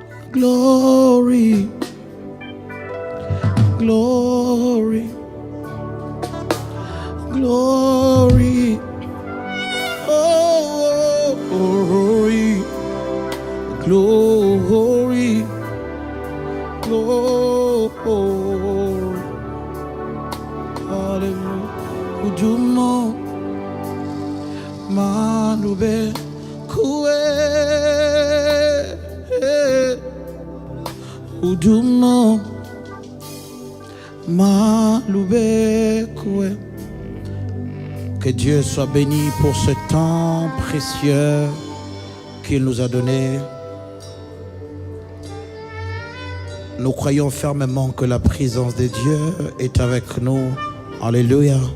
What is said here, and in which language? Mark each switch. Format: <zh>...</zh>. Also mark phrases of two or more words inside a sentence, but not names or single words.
<en>Glory, glory, glory, oh, glory, glory, glory, hallelujah. Ujumo manube kue, ujumo manube kue.</en> <fr>Que Dieu soit béni pour ce temps précieux qu'il nous a donné. Nous croyons fermement que la présence de Dieu est avec nous. Alléluia.</fr>